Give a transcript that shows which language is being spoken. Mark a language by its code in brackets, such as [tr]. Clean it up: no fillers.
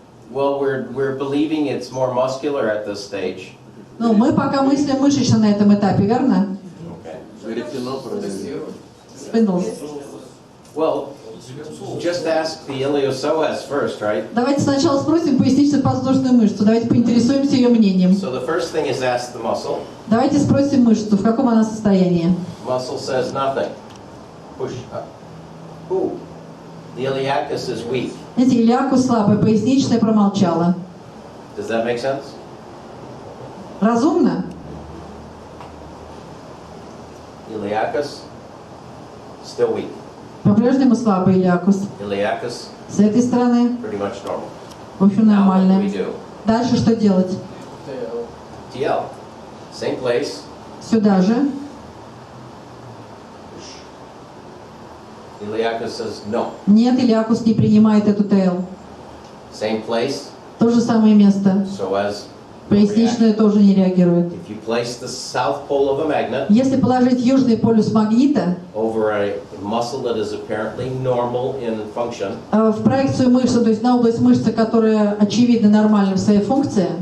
[en] Well, we're believing it's more muscular at this stage. [ru] Ну, мы пока мыслим мышечно на этом этапе, верно? [en] Spindles. Well, just ask the iliopsoas first, right? [ru] Давайте сначала спросим пояснично-подвздошную мышцу. Давайте поинтересуемся ее мнением. [en] So the first thing is ask the muscle. [ru] Давайте спросим мышцу, в каком она состоянии. [en] Muscle says nothing. Push up. Ooh. The iliacus is weak. [ru] Знаете, илиакус слабая, поясничная промолчала. [en] Does that make sense? [ru] Разумно? [en] Iliacus still weak. [ru] По-прежнему слабый илиакус. [en] Iliacus [ru] С этой стороны, [en] pretty much normal. [ru] в общем, [en] Now what do we [ru] нормально. [en] do? [ru] Дальше что делать? [en] TL. Same place. [ru] Сюда же. [en] Iliacus says no. [ru] Нет, илиакус не принимает эту тейл. [en] Same place. [ru] То же самое место. [en] Psoas [ru] Поясничная тоже не реагирует. [en] If you place the south pole of a magnet [ru] Если положить южный полюс магнита [en] over a muscle that is apparently normal in function, [ru] в проекцию мышцы, то есть на область мышцы, которая очевидно нормальна в своей функции,